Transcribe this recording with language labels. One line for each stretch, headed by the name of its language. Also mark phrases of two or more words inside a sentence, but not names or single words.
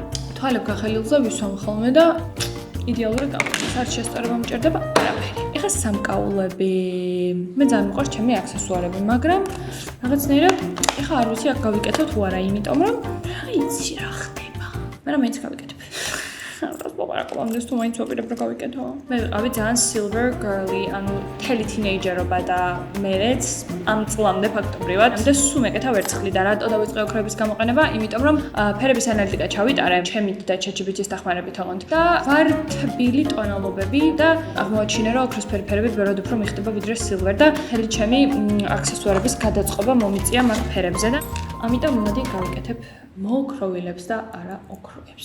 Georgian: თვალებ გახელილზე ვისვამ ხოლმე და იდეალური გამოდის. არ შესწორება მჭირდება არაფერი. ეხა სამკაულები. მე ძალიან მიყვარს ჩემი აქსესუარები, მაგრამ რაღაცნაირად ეხა არ ვიცი აქ გავიკეთო თუ არა, იმიტომ რომ რა იცი რა ხდება. მე რა მეც გავიკეთებ.
English: This to my top of გავიკეთო.
Georgian: მე ვიყავი ძალიან
English: silver girly,
Georgian: ანუ მთელი თინეიჯერობა და მერეც ამ წლამდე ფაქტობრივად. და სულ მეკეთა ვერცხლი და რატო დავიწყე ოქროების გამოყენება? იმიტომ რომ ფერების ანალიტიკა ჩავიტარე ჩემით და ChatGPT-ის დახმარებით ოღონდ და ვარ თბილი ტონალობები და აღმოაჩინე რომ ოქროსფერი ფერები ბევრად უფრო მიხდება ვიდრე silver და მთელი ჩემი აქსესუარების გადაწყობა მომიწია მაგ ფერებზე და ამიტომ მოდი გავიკეთებ მოოქროვილებს და არა ოქროებს.